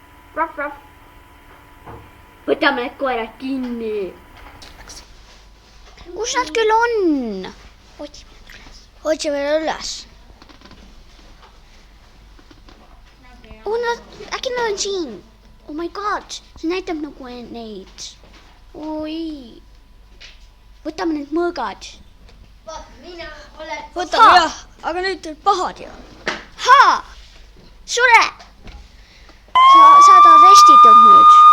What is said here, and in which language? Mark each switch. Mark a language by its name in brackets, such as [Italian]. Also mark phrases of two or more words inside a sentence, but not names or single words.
[Estonian] Võtame need koerad kinni. Kus nad küll on? Otsime üles. Äkki nad on siin? [English] Oh my god, [Estonian] see näitab nagu neid. Oi. Võtame need mõõgad. Võtame jah, aga nüüd teil pahad ju. Sure! Sa saad arestitud nüüd.